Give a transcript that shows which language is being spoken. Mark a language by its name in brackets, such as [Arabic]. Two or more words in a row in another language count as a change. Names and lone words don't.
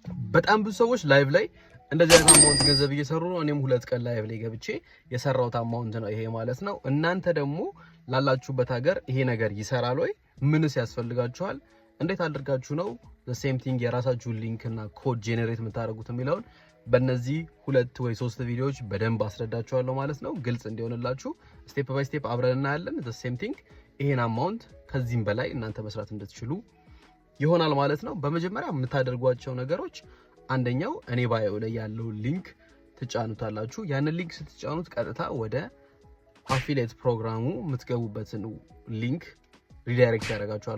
[Amharic] በጣም ብዙ ሰዎች ላይቭ ላይ እንደዚህ አይነት አማውንት ገንዘብ እየሰሩ ነው። እኔም 2 ቀን ላይቭ ላይ ገብቼ የሰራሁት አማውንት ነው ይሄ ማለት ነው። እናንተ ደግሞ ላላችሁበት ሀገር ይሄ ነገር ይሰራል ወይ? ምንስ ያስፈልጋችኋል? እንዴት አድርጋችሁ ነው [English] the same thing [Amharic] የራሳችሁን ሊንክ እና ኮድ ጄኔሬት የምታደርጉት የሚለውን በእነዚህ 2 ወይ 3 ቪዲዮዎች በደንብ አስረዳችኋለሁ ማለት ነው። ግልጽ እንዲሆንላችሁ [English] step by step [Amharic] አብረን እናያለን። [English] the same thing [Amharic] ይሄን አማውንት ከዚህም በላይ እናንተ መስራት እንድትችሉ ይሆናል ማለት ነው። በመጀመሪያ የምታደርጓቸው ነገሮች አንደኛው እኔ ባዮ ላይ ያለው ሊንክ ትጫኑታላችሁ። ያንን ሊንክ ስትጫኑት ቀጥታ ወደ አፊሊየት ፕሮግራሙ የምትገቡበትን ሊንክ ሪዳይሬክት ያደርጋችኋል